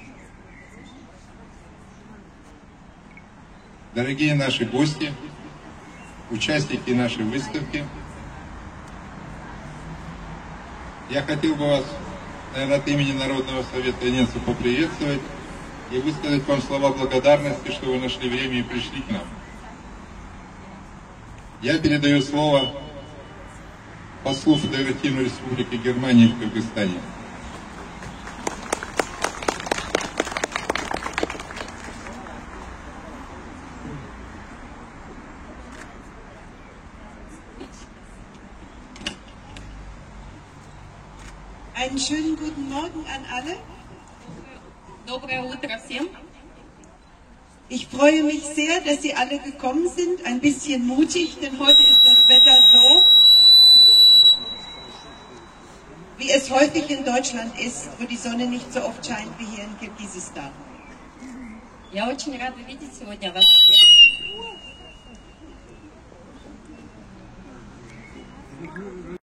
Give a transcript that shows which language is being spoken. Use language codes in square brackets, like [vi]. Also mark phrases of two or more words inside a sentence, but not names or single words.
[ru] Дорогие наши гости, участники нашей выставки, я хотел бы вас, наверное, от имени Народного совета немцев поприветствовать и высказать вам слова благодарности, что вы нашли время и пришли к нам. Я передаю слово послу Федеративной Республики Германии в Кыргызстане. [de] Einen schönen guten Morgen an alle. [ru] Доброе утро всем. [de] Ich freue mich sehr, dass Sie alle gekommen sind. Ein bisschen mutig, denn heute ist das Wetter so, wie es häufig in Deutschland ist, wo die Sonne nicht so oft scheint wie hier in Kirgisistan. [ru] Я очень рада видеть сегодня вас всех.